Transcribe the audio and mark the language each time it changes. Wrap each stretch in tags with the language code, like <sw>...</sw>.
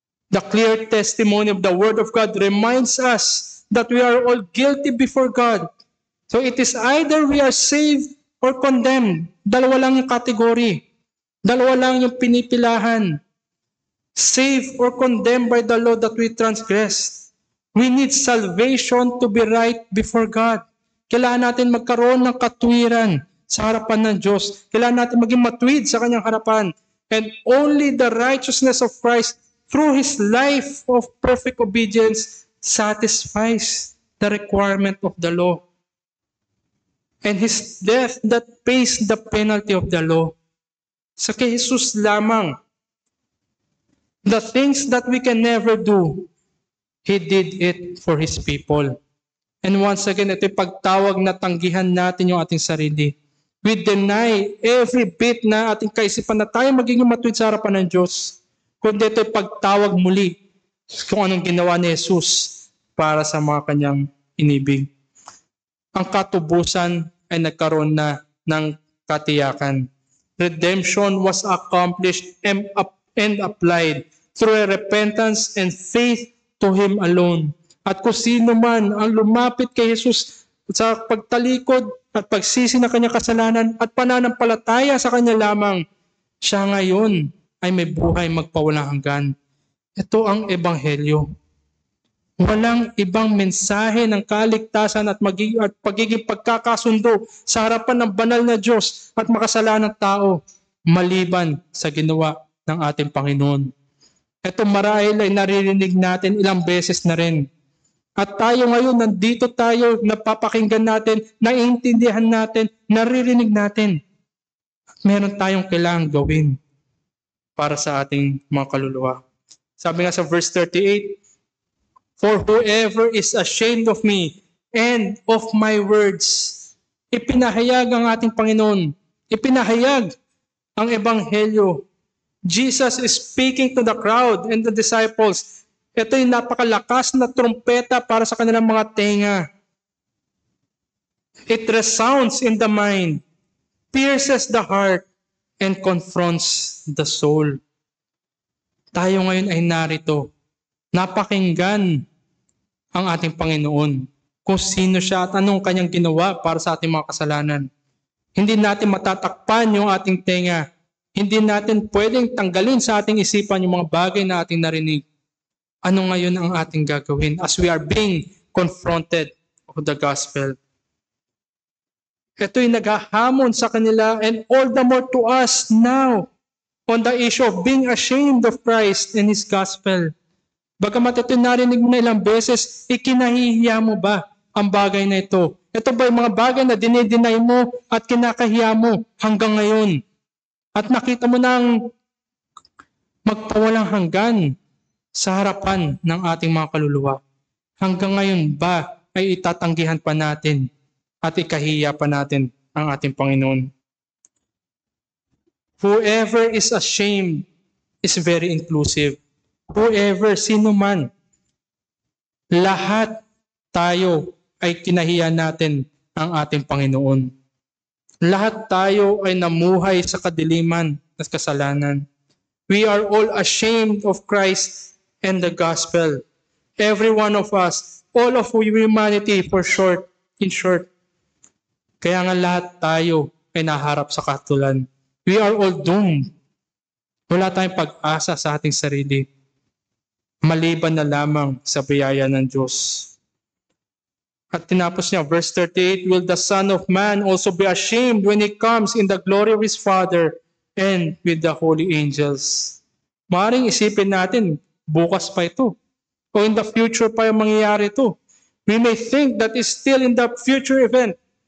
<en>The clear testimony of the Word of God reminds us that we are all guilty before God. So it is either we are saved or condemned.</en> <tl>Dalawa lang yung category. Dalawa lang yung pinipilahan.</tl> <en>Saved or condemned by the law that we transgressed. We need salvation to be right before God.</en> <tl>Kailangan natin magkaroon ng katwiran sa harapan ng Diyos. Kailangan natin maging matuwid sa kanyang harapan.</tl> <en>And only the righteousness of Christ through His life of perfect obedience satisfies the requirement of the law. And His death that pays the penalty of the law.</en> <tl>Sa kay Jesus lamang,</tl> <en>the things that we can never do, He did it for His people. And once again,</en> <tl>ito yung pagtawag na tanggihan natin yung ating sarili.</tl> <en>We deny every bit</en> <tl>na ating kaisipan na tayo magiging matuwid sa harapan ng Diyos. Kundi ito yung pagtawag muli kung anong ginawa ni Jesus para sa mga kanyang inibig. Ang katubusan ay nagkaroon na ng katiyakan.</tl> <en>Redemption was accomplished and applied through a repentance and faith to Him alone.</en> <tl>At kung sino man ang lumapit kay Jesus sa pagtalikod at pagsisi ng kanyang kasalanan at pananampalataya sa kanya lamang, siya ngayon ay may buhay magpawalang hanggan. Ito ang ebanghelyo. Walang ibang mensahe ng kaligtasan at pagiging pagkakasundo sa harapan ng banal na Diyos at makasalanang tao maliban sa ginawa ng ating Panginoon. Ito marahil ay naririnig natin ilang beses na rin. At tayo ngayon, nandito tayo, napapakinggan natin, naiintindihan natin, naririnig natin. Meron tayong kailangang gawin para sa ating mga kaluluwa. Sabi nga sa verse 38,</tl> <en>"For whoever is ashamed of me and of my words,"</en> <tl>ipinahayag ang ating Panginoon, ipinahayag ang Ebanghelyo.</tl> <en>Jesus is speaking to the crowd and the disciples.</en> <tl>Ito'y napakalakas na trumpeta para sa kanilang mga tenga.</tl> <en>It resounds in the mind, pierces the heart, and confronts the soul.</en> <tl>Tayo ngayon ay narito. Napakinggan ang ating Panginoon kung sino siya at anong kanyang ginawa para sa ating mga kasalanan. Hindi natin matatakpan yung ating tenga. Hindi natin pwedeng tanggalin sa ating isipan yung mga bagay na ating narinig. Ano ngayon ang ating gagawin</tl> <en>as we are being confronted of the gospel?</en> <tl>Ito'y naghahamon sa kanila</tl> <en>and all the more to us now on the issue of being ashamed of Christ and His gospel.</en> <tl>Bagamat ito'y narinig mo na ilang beses, ikinahihiya mo ba ang bagay na ito? Ito ba yung mga bagay na dinideny mo at kinakahiya mo hanggang ngayon? At nakita mo nang magpawalang hanggan sa harapan ng ating mga kaluluwa. Hanggang ngayon ba ay itatanggihan pa natin at ikahiya pa natin ang ating Panginoon?</tl> <en>Whoever is ashamed is very inclusive.</en> <tl>Whoever, sino man, lahat tayo ay kinahiya natin ang ating Panginoon. Lahat tayo ay namuhay sa kadiliman at kasalanan.</tl> <en>We are all ashamed of Christ and the gospel. Every one of us, all of humanity in short.</en> <tl>Kaya nga lahat tayo ay naharap sa katulan.</tl> <en>We are all doomed.</en> <tl>Wala tayong pag-asa sa ating sarili. Maliban na lamang sa biyaya ng Diyos. At tinapos niya,</tl> <en>verse 38, "Will the Son of Man also be ashamed when He comes in the glory of His Father and with the holy angels?"</en> <tl>Maaaring isipin natin, bukas pa ito. O</tl> <en>in the future</en> <tl>pa yung mangyayari ito.</tl> <en>We may think that is still in the future event.</en>